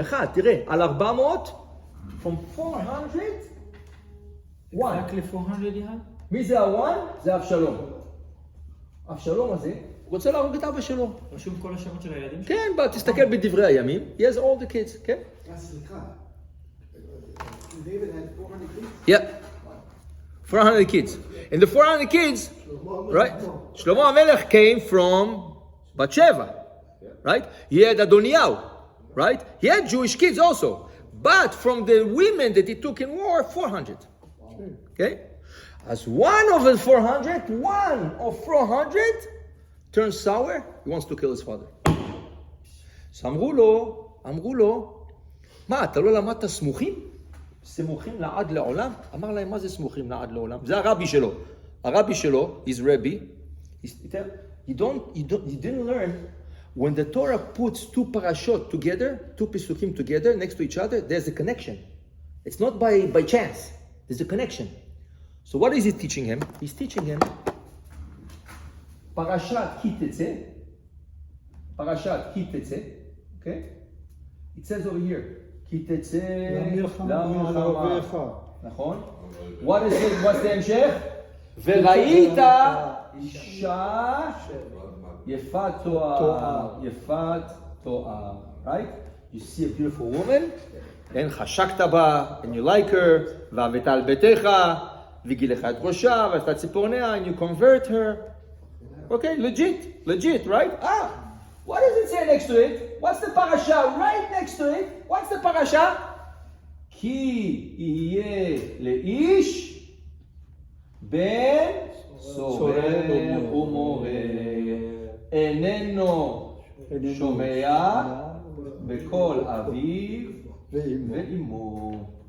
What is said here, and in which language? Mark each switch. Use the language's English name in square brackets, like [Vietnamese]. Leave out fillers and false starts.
[Hebrew] אחד, תראה, על 400, [English] from 400, one. [Hebrew] רק ל-400 יד? מי זה הוואן? זה אבשלום. אבשלום הזה, הוא רוצה להרוג את אבא שלו. רשום כל השמות של הילדים? כן, תסתכל בדברי הימים. [English] He has all the kids, כן? סליחה. David had 400 kids? Yeah. 400 kids. And the 400 kids, right? Shlomo HaMelech came from Bathsheba, right? He had Adoniyahu, right? He had Jewish kids also. But from the women that he took in war, 400. Okay? As one of the 400 turns sour, he wants to kill his father. [Hebrew] So אמרו לו, מה, אתה לא למדת סמוכים? סמוכים לעד לעולם? אמר להם, מה זה סמוכים לעד לעולם? זה הרבי שלו. הרבי שלו, [English] his rabbi, you didn't learn, when the Torah puts two parashot together, two pesukim together, next to each other, there's a connection. It's not by chance. There's a connection. So what is he teaching him? He's teaching him, parashat ki tetzeh, okay? It says over here, [Hebrew] כי תצא למלחמה. נכון? [English] What's the המשך? [Hebrew] וראית אישה יפת תואר. Right? [English] You see a beautiful woman, and [Hebrew] חשקת בה, [English] and you like her, [Hebrew] ואהבת על ביתך, וגילך את ראשה, ועשתה ציפורניה, [English] and you convert her. Okay, legit, right? What does it say next to it? What's the parasha right next to it? What's the parasha? [Hebrew] כי יהיה לאיש בן סורר ומורה, איננו שומע בקול אביו ואמו.